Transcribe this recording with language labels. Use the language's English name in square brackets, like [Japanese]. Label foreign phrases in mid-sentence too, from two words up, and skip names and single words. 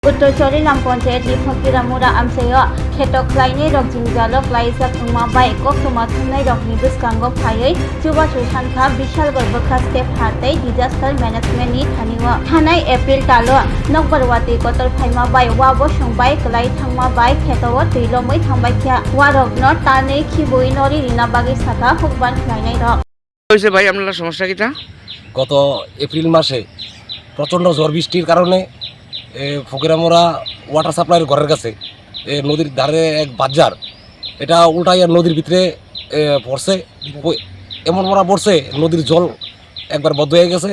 [Kok Borok] Uttor Chorilam Ponchayat ni Phakiramura amsayo khetok klaini rok jingjalo klaisa thungma bai kok thuma thunai rok ni biskango phayai chuba chusankha bishal gorbakha step hatai [English] disaster management [Kok Borok] ni thaniwa thanai April talo nokbarwati kotor phaima bai wabo songbai klai thangma bai khetowo tuilomoi thangbai kya warok not tane khiboi nori rina bagi saka hukban klainai rok [Bangla] হইছে ভাই আপনার সমস্যা কিটা? গত এপ্রিল মাসে প্রচণ্ড ঝড় বৃষ্টির কারণে ফকিরামোড়া [English] water supply [Bangla] ঘরের কাছে নদীর ধারে এক বাজার এটা উল্টাইয়া নদীর ভিতরে পড়ছে, এমন মোড়া পড়ছে নদীর জল একবার বদ্ধ হয়ে গেছে।